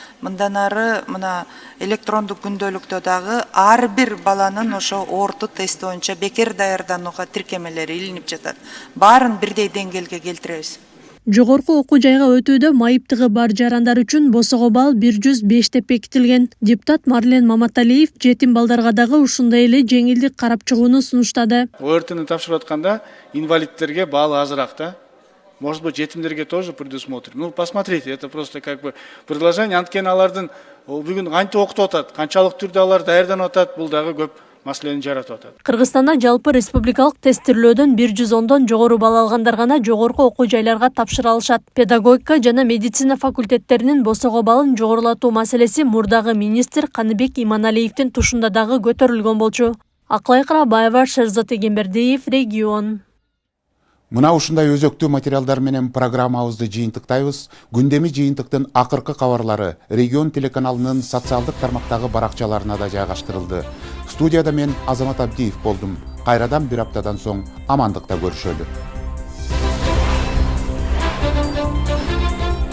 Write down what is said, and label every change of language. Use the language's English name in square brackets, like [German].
[Kyrgyz] Мындан ары мына электрондук күндөлүктө дагы ар бир баланын ошо орту тест боюнча бекер даярданууга тиркемелери илинип жатат. Баарын бирдей деңгээлге келтиребиз. Жогорку окуу жайга өтүүдө майыптыгы бар жарандар үчүн босого бал 105 деп бекитилген. Депутат Марлен Маматалиев жетим балдарга дагы ушундай эле жеңилдик карап чыгууну сунуштады. ОРТны тапшырып атканда инвалидтерге баалы азыраак да. [Russian] может быть, [Kyrgyz] жетимдерге [Russian] тоже предусмотрим. Ну, посмотрите, это просто как бы предложение. [Kyrgyz] Анткени алардын бүгүн кантип окутуп атат, канчалык түрдө алар даярданып атат, бул дагы көп маселени жаратып атат. Кыргызстанда жалпы республикалык тестирлөөдөн 110дон жогору балл алгандар гана жогорку окуу жайларга тапшыра алышат. Педагогика жана медицина факультеттеринин босого баллын жогорулатуу маселеси мурдагы министр Каныбек Иманалиевдин тушунда дагы көтөрүлгөн болчу. Аклай Карабаева, Шерзат Эгембердиев, Регион. Мына ушундай өзөктүү материалдар менен программабызды жыйынтыктайбыз. Күндеми жыйынтыктын акыркы кабарлары Регион телеканалынын социалдык тармактагы баракчаларына да жайгаштырылды. Студияда мен Азамат Абдиев болдум. Кайрадан бир аптадан соң амандыкта көрүшөлү.